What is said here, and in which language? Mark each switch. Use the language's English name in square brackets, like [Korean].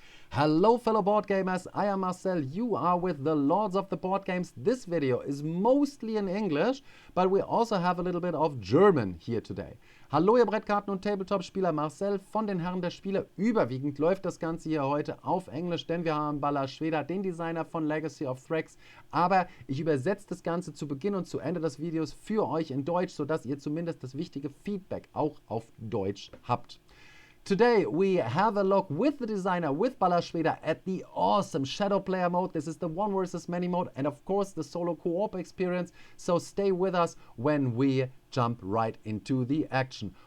[English] Hello fellow board gamers, I am Marcel, you are with the Lords of the Board Games. This video is mostly in English, but we also have a little bit of German here today. [German] Hallo ihr Brettkarten- und Tabletop-Spieler, Marcel von den Herren der Spiele. Überwiegend läuft das Ganze hier heute auf Englisch, denn wir haben Balasz, den Designer von Legacy of Thrackes. Aber ich übersetze das Ganze zu Beginn und zu Ende des Videos für euch in Deutsch, sodass ihr zumindest das wichtige Feedback auch auf Deutsch habt. [English] Today we have a look with the designer, with Balasz, at the awesome Shadow Player mode. This is the one versus many mode and of course the solo co-op experience. So stay with us when we jump right into the action.